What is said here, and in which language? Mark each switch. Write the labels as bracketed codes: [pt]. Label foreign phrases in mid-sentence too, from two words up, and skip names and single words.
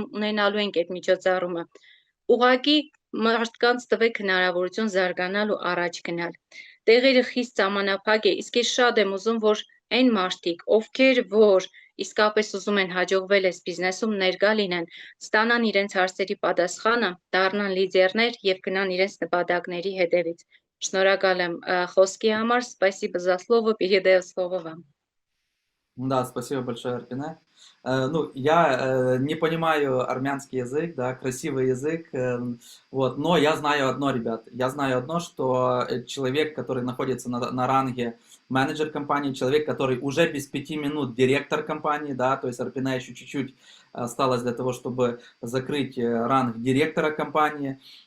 [hy] ունենալու ենք այդ միջոցառումը։ Ուղղակի մարդկանց տվեք հնարավորություն զարգանալ ու առաջ գնալ։ Տեղերը խիստ ժամանափակ է, իսկ ես շատ եմ ուզում, որ այն մարդիկ, ովքեր որ իսկապես ուզում են հաջողվել այս բիզնեսում ներկա լինեն, ստանան իրենց հարցերի պատասխանը, դառնան լիդերներ եւ գնան իրենց նպատակների հետևից։ Շնորհակալ եմ խոսքի համար, [ru] спасибо за слово, передаю слово вам. Да, спасибо большое, Арпине. Ну, я не понимаю армянский язык, да, красивый язык, вот, но я знаю одно, ребят, я знаю одно, что человек, который находится на ранге менеджер компании, человек, который уже без 5 минут директор компании, да, то есть Арпине еще чуть-чуть осталось для того, чтобы закрыть ранг директора компании.